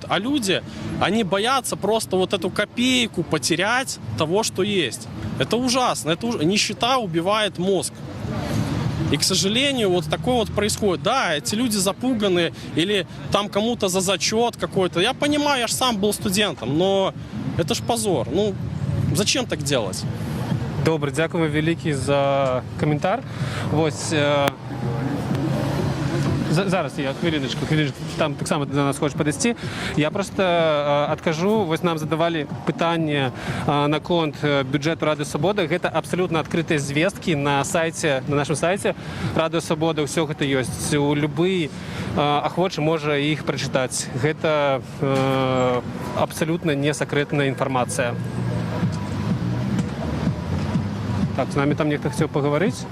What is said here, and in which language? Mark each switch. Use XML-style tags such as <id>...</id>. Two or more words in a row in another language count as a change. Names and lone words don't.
<ru>А люди, они боятся просто вот эту копейку потерять того, что есть. Это ужасно. Нищета убивает мозг. И, к сожалению, вот такое вот происходит. Да, эти люди запуганы или там кому-то за зачет какой-то. Я понимаю, я же сам был студентом, но это ж позор. Ну, зачем так делать?</ru> <uk>Добре, дякую великий за коментар. Ось... Зараз я хвилиночку, там так само до нас хочеш підійти.</uk> <ru>Я просто откажу,</ru> <uk>ось нам задавали питання на конт бюджету Ради Свободы.</uk> <be>Гэта абсолютно открытые звестки на нашем сайте Рады Свободы. Все гэта ёсць. Любы ахвочы можа іх прачытаць. Гэта абсолютно не сакрэтная інфармацыя.</be> <ru>Так, с нами там нехто хотел поговорить.</ru>